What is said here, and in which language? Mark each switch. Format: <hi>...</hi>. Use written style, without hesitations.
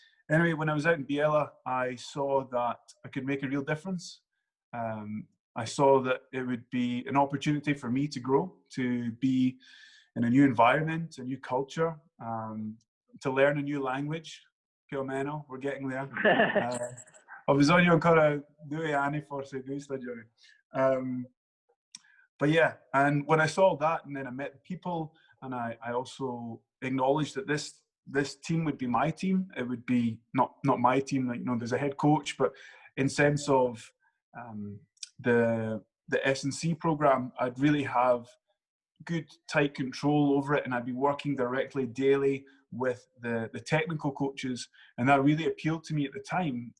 <en>Anyway, when I was out in Biella, I saw that I could make a real difference. I saw that it would be an opportunity for me to grow, to be in a new environment, a new culture, to learn a new language.</en> <it>Più o meno,</it> <en>we're getting there.</en> <it>Ho bisogno ancora 2 anni, forse 2 stagioni.</it> <en>But yeah, and when I saw that, and then I met the people, and I also acknowledged that this team would be my team. It would be not my team, like, there's a head coach, but in sense of the S&C program, I'd really have good, tight control over it, and I'd be working directly daily with the technical coaches, and that really appealed to me at the time.</en>